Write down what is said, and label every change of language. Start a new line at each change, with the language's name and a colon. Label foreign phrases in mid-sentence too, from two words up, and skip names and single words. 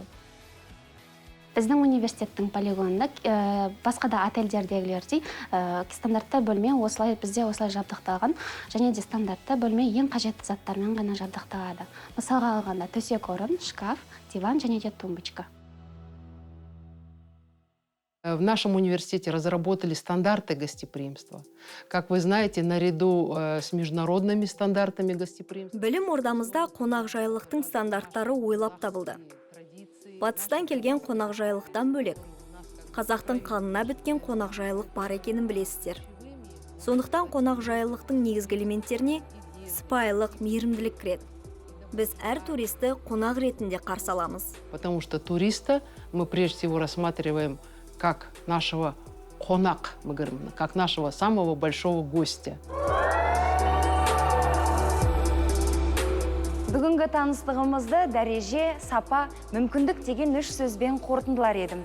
Kazakh: Біздің университеттің полигонында басқа да отельдердегілердей стандартты бөлме бізде осылай жабдықталған, және де стандартты бөлме ең қажетті заттармен ғана жабдықталады. Мысалға алғанда төсек орын, шкаф, диван және де тумбочка.
Russian: В нашем университете разработали стандарты гостеприимства. Как вы знаете, наряду с международными стандартами гостеприимства.
Kazakh: Білім ордамызда қонақжайлықтың стандарттары ойлап табылды. Батыстан келген қонақжайлықтан бөлек, қазақтың қанына біткен қонақжайлық бар екенін білесіздер. Сондықтан қонақжайлықтың негізгі элементтеріне сыпайылық, мейірімділік кіреді. Біз әр туристі қонақ ретінде қарсы аламыз.
Russian: Потому что туриста мы прежде всего рассматриваем как нашего қонақ, мы говорим, как нашего самого большого гостя. Бүгінгі таныстығымызды дәреже, сапа, мүмкіндік деген 3 сөзбен қорытындылар едім.